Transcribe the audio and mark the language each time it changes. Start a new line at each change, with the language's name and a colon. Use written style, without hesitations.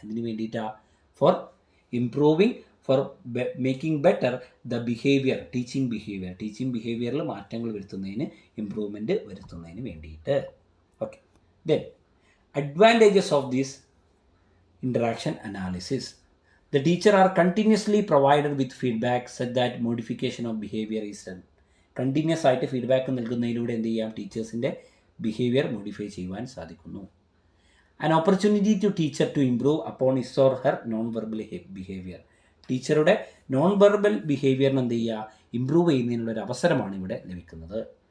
Malayalam: എന്തിനു വേണ്ടിയിട്ടാണ്,
English: for improving, for making better the behaviour,
Malayalam: teaching ബിഹേവിയറിൽ മാറ്റങ്ങൾ വരുത്തുന്നതിന്, ഇംപ്രൂവ്മെൻറ്റ് വരുത്തുന്നതിന് വേണ്ടിയിട്ട്.
English: Okay, then advantages of this interaction analysis. The teacher are continuously provided with feedback such that modification of behavior is done.
Malayalam: Continuous ആയിട്ട് feedback നൽകുന്നതിലൂടെ എന്ത് ചെയ്യാം, ടീച്ചേഴ്സിൻ്റെ behaviour modify ചെയ്യുവാൻ സാധിക്കുന്നു.
English: An opportunity to teacher to improve upon his or her non verbal behaviour.
Malayalam: ടീച്ചറുടെ non verbal ബിഹേവിയറിന് എന്ത് ചെയ്യുക, improve ചെയ്യുന്നതിനുള്ളൊരു അവസരമാണ് ഇവിടെ ലഭിക്കുന്നത്.